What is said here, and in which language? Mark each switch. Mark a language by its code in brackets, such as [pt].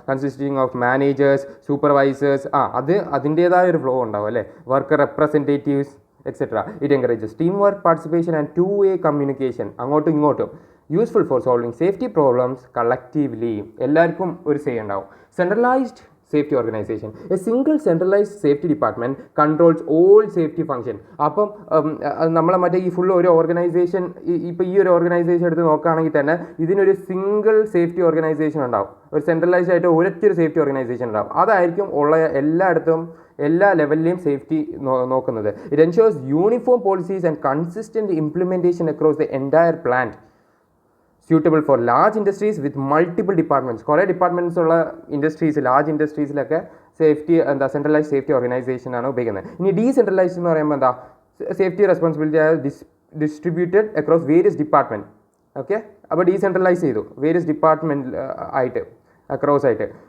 [en] Consisting of managers, supervisors. [ml] അതിൻ്റേതായ ഒരു flow ഉണ്ടാവും അല്ലേ. [en] Worker representatives etcetera. It encourages team work, participation and 2-way communication, [ml] അങ്ങോട്ടും ഇങ്ങോട്ടും. [en] useful for solving safety problems collectively, [ml] എല്ലാവർക്കും ഒരു സേ ഉണ്ടാവും. [en] Centralized safety organization. A single centralized safety department controls all safety function. [ml] അപ്പം നമ്മളെ മറ്റേ ഈ ഫുൾ ഒരു ഓർഗനൈസേഷൻ ഇപ്പോൾ ഈ ഒരു ഓർഗനൈസേഷൻ എടുത്ത് നോക്കുകയാണെങ്കിൽ തന്നെ ഇതിനൊരു സിംഗിൾ സേഫ്റ്റി ഓർഗനൈസേഷൻ ഉണ്ടാവും. ഒരു സെൻട്രലൈസ്ഡ് ആയിട്ട് ഒരൊറ്റൊരു സേഫ്റ്റി ഓർഗനൈസേഷൻ ഉണ്ടാവും. അതായിരിക്കും ഉള്ള എല്ലായിടത്തും എല്ലാ ലെവലിലെയും സേഫ്റ്റി നോക്കുന്നത്. [en] It ensures uniform policies and consistent implementation across the entire plant. suitable for large industries with multiple departments. [ml] കുറേ ഡിപ്പാർട്ട്മെൻറ്റ്സ് ഉള്ള industries, large ഇൻഡസ്ട്രീസിലൊക്കെ safety centralise safety organisation ആണ് ഉപയോഗിക്കുന്നത്. ഇനി ഡീസെൻട്രലൈസ്ഡ് എന്ന് പറയുമ്പോൾ എന്താ, [en] Safety responsibility distributed across various department. [ml] Okay, അപ്പോൾ decentralise ചെയ്തു വേരിയസ് ഡിപ്പാർട്ട്മെൻറ്റ് ആയിട്ട്, അക്രോസ് ആയിട്ട്.